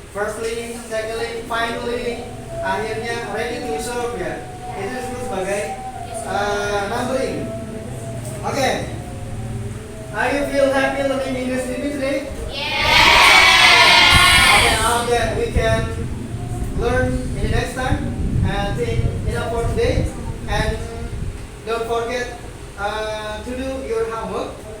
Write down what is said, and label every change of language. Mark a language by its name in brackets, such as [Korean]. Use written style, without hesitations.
[English] Firstly, secondly, finally, akhirnya ready to serve ya. [Indonesian] Itu disebut sebagai numbering. [English] Okay. Are you feel happy learning English with me today? Okay, I hope that we can learn in the next time. And think enough for today. And don't forget to do your homework.